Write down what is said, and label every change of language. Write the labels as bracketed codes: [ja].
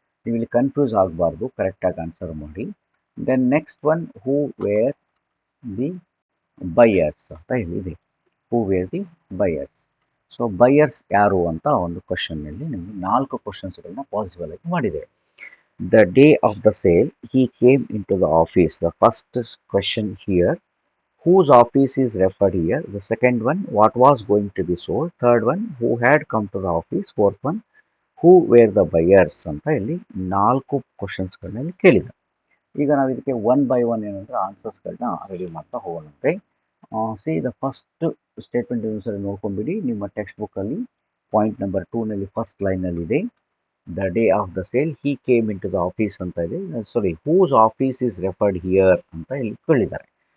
[kn] ನೀವು ಇಲ್ಲಿ ಕನ್ಫ್ಯೂಸ್ ಆಗಬಾರ್ದು, ಕರೆಕ್ಟಾಗಿ ಆನ್ಸರ್ ಮಾಡಿ. [en] then next one, who were the buyers [kn] ಅಂತ ಹೇಳಿದೆ. [en] Who were the buyers. [kn] So buyers ಯಾರು ಅಂತ ಒಂದು ಕ್ವಶನ್ನಲ್ಲಿ ನಿಮಗೆ 4 ಕ್ವಶನ್ಸ್ಗಳನ್ನ ಪಾಸಿಬಲ್ ಆಗಿ ಮಾಡಿದೆ. [en] The day of the sale he came into the office. The first question here, whose office is referred here. The second one, what was going to be sold. Third one, who had come to the office. Fourth one, who were the buyers [kn] ಅಂತ ಇಲ್ಲಿ 4 ಕ್ವಶನ್ಸ್ಗಳನ್ನ ಕೇಳಿದ. ಈಗ ನಾವು ಇದಕ್ಕೆ one by one ಏನಂದ್ರೆ ಆನ್ಸರ್ಸ್ಗಳನ್ನ ready ಮಾಡ್ತಾ ಹೋಗೋಣಂತೆ. C the first statement ಸರಿ ನೋಡ್ಕೊಂಡ್ಬಿಡಿ. ನಿಮ್ಮ ಟೆಕ್ಸ್ಟ್ ಬುಕ್ಕಲ್ಲಿ point number 2ನಲ್ಲಿ first ಲೈನಲ್ಲಿದೆ, [en] the day of the sale he came into the office [kn] ಅಂತ ಇದೆ. [en] sorry, whose office is referred here [kn] ಅಂತ ಇಲ್ಲಿ ಕೇಳಿದ್ದಾರೆ.